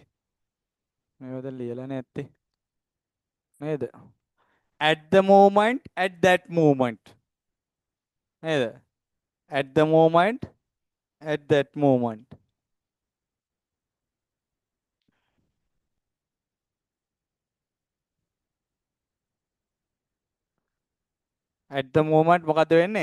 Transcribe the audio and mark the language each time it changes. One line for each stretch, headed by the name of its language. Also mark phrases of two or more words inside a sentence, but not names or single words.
Sinhala: මේවද ලියලා නැත්තේ. නේද?
English: At the moment, at that moment.
Sinhala: නේද?
English: At the moment, at that moment. At the moment
Sinhala: මොකද වෙන්නේ?